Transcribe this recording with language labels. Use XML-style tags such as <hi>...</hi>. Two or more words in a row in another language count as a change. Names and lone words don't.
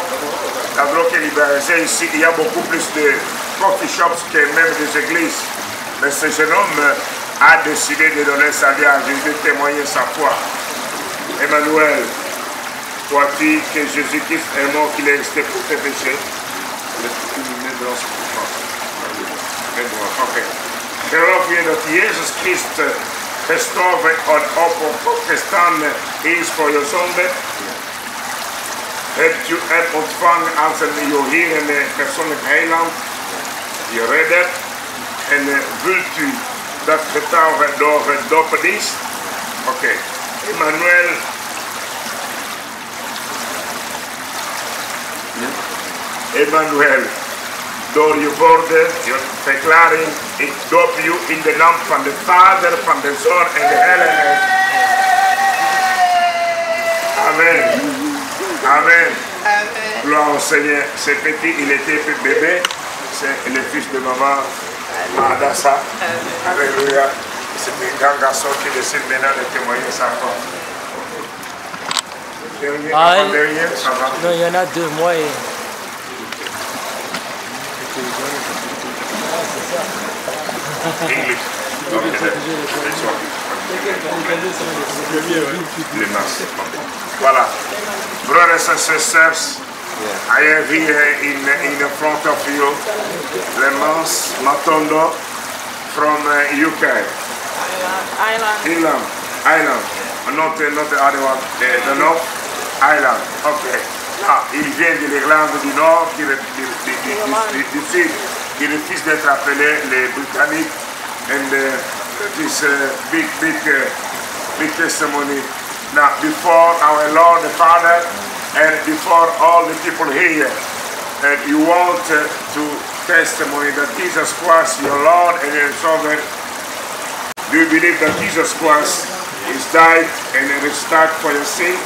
<fr>La drogue est libéralisée ici. Il y a beaucoup plus de</fr> <en>coffee shops</en> <fr>que même des églises. Mais ce jeune homme a décidé de donner sa vie à Jésus, de témoigner sa foi. Emmanuel, crois-tu que Jésus-Christ est mort, qu'il est resté pour tes péchés?</fr> <nl>Geloof je dat Jezus Christus gestorven en opgestaan is voor je zonde? Hebt u hem ontvangen als een Heer en persoonlijk heiland, je redder? En wilt u dat getuigen door het doopdienst? Oké. Emmanuel. Emmanuel, door je woorden, je verklaring, ik doop u in de naam van de Vader, van de Zoon en de Heilige. Amen. Amen.</nl> <fr>Gloire au Seigneur. Ce petit, il était bébé, c'est le fils de maman Adassa. Alléluia. C'est un grand garçon qui décide maintenant de témoigner sa foi. Derrière, ça va. Non, il y en a 2 mois et... English. Les masses. Voilà.</fr> <en>Brothers and sisters, I have here in front of you Lemans Matondo from UK. Island. Not the other one, the North Island. Okay.</en> <fr>Ah, il vient de l'Irlande du Nord, du Sud. Il refuse d'être appelé les Britanniques.</fr> <en>And this big testimony. Now, before our Lord the Father and before all the people here, and you want to testimony that Jesus Christ, your Lord and your Sovereign, do you believe that Jesus Christ is died and restored for your sins?</en>